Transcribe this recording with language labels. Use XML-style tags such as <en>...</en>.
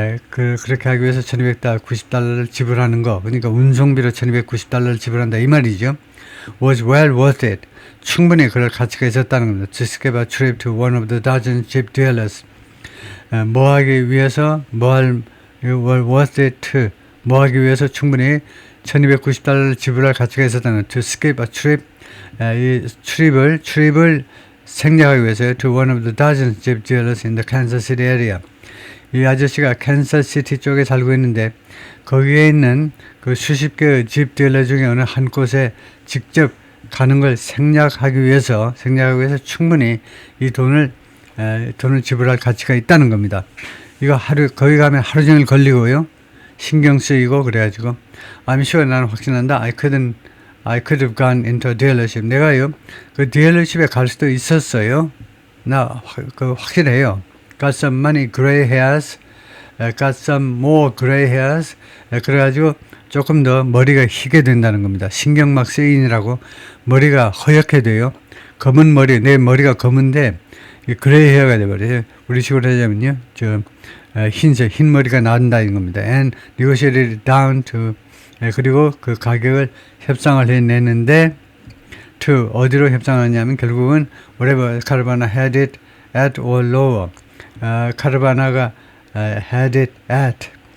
<ko>그렇게 하기 위해서 $1290를 지불하는 거, 그러니까 운송비로 $1290를 지불한다 이 말이죠.</ko> <en>Was well worth it.</en> <ko>충분히 그럴 가치가 있었다는 겁니다.</ko> <en>To skip a trip to one of the dozen Jeep dealers.</en> <ko>뭐 하기 위해서,</ko> <en>well worth it to,</en> <ko>뭐 하기 위해서 충분히 $1290를 지불할 가치가 있었다는,</ko> <en>to skip a trip,</en> <ko>이 출입을 생략하기 위해서</ko> <en>to one of the dozen Jeep dealers in the Kansas City area.</en> <ko>이 아저씨가 캔사스시티 쪽에 살고 있는데 거기에 있는 그 수십 개의 집 딜러 중에 어느 한 곳에 직접 가는 걸 생략하기 위해서 충분히 이 돈을 지불할 가치가 있다는 겁니다. 이거 거기 가면 하루 종일 걸리고요. 신경 쓰이고 그래가지고</ko> <en>I'm sure</en> <ko>나는 확신한다.</ko> <en>I could have gone into a dealership.</en> <ko>내가요 그 딜러십에 갈 수도 있었어요. 나 확실해요.</ko> <en>Got some money, gray hairs. Got some more gray hairs.</en> <ko>그래가지고 조금 더 머리가 희게 된다는 겁니다. 신경막 쓰인이라고 머리가 허옇게 돼요. 검은 머리, 내 머리가 검은데 그레이 헤어가 돼버려요. 우리 식으로 하자면요, 흰 머리가 나온다는 겁니다.</ko> <en>And negotiated down to,</en> <ko>그리고 그 가격을 협상을 해내는데</ko> <en>to</en> <ko>어디로 협상하냐면 결국은</ko> <en>whatever Carvana had it at or lower. 카르바나가 had it at.</en>